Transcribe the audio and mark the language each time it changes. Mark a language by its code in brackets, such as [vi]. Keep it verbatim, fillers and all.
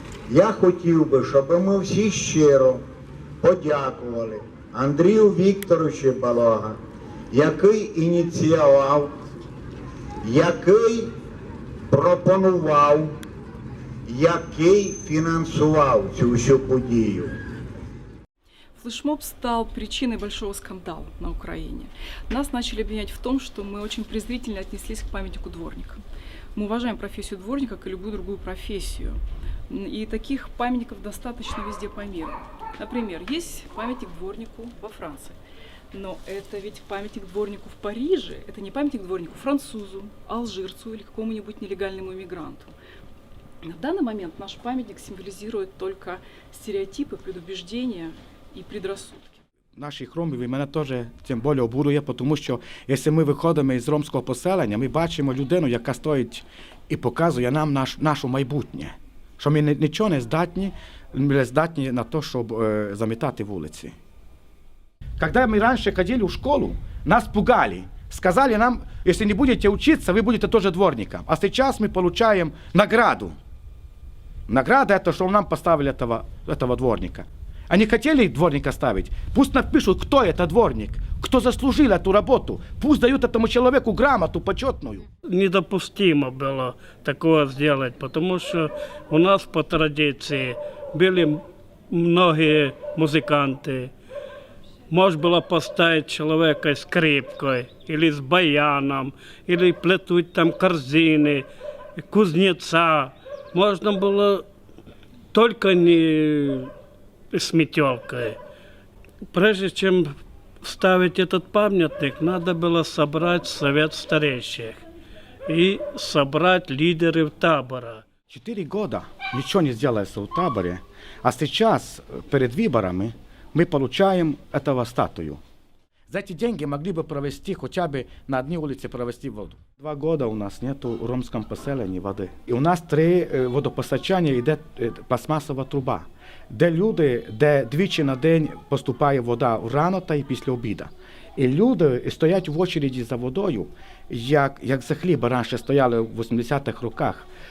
[uk] Я хотів би, щоб ми всі щиро подякували Андрію Вікторовичу Балога, який ініціював, який пропонував, який фінансував цю всю подію. [ru] Флешмоб стал причиной большого скандала на Украине. Нас начали обвинять в том, что мы очень презрительно отнеслись к памятнику дворника. Мы уважаем профессию дворника, как и любую другую профессию. И таких памятников достаточно везде по миру. Например, есть памятник дворнику во Франции. Но это ведь памятник дворнику в Париже. Это не памятник дворнику французу, алжирцу или какому-нибудь нелегальному иммигранту. На данный момент наш памятник символизирует только стереотипы, предубеждения [uk] і підрозсудки. Наших ромів і мене теж тим більше обурює, тому що якщо ми виходимо із ромського поселення, ми бачимо людину, яка стоїть і показує нам наш, наше майбутнє. Що ми нічого не здатні, не здатні на те, щоб е, замітати вулиці. Коли ми раніше ходили в школу, нас пугали. Сказали нам, якщо не будете вчитися, ви будете теж дворником. А зараз ми отримуємо награду. Награда – це, що нам поставили [ru] этого, этого дворника. Они хотели дворника ставить? Пусть напишут, кто это дворник, кто заслужил эту работу. Пусть дают этому человеку грамоту почетную. Недопустимо было такое сделать, потому что у нас по традиции были многие музыканты. Можно было поставить человека с скрипкой, или с баяном, или плетуть там корзины, кузнеца. Можно было только не... с метелкой. Прежде чем ставить этот памятник, надо было собрать совет старейших и собрать лидеров табора. Четыре года ничего не сделается в таборе, а сейчас перед выборами мы получаем этого статую. За эти деньги могли бы провести, хотя бы на одни улице провести воду. Два года у нас нету в ромском поселении воды. [uk] И у нас три водопостачання йде пластмасова труба, де люди, де двічі на день поступає вода рано та і після обіду. І люди стоять в очереді за водою, як, як за хліба раніше стояли в вісімдесятих роках.